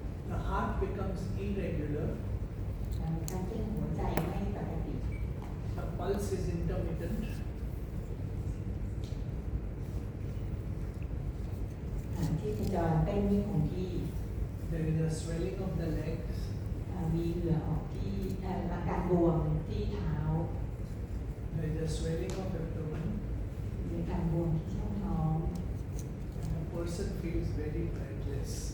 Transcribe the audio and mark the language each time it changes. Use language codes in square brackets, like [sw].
[en] the heart becomes irregular, [th] การเต้นหัวใจไม่ปกติ [en] the pulse is intermittent, [th] ที่พจรเต้นไม่คงที่ [en] there is a swelling of the legs, [th] มีเหงื่อออกที่อาการบวมที่เท้า [en] there is a swelling of abdomen, [th] มีการบวมที่ช่องท้อง [en] and the person feels very breathless.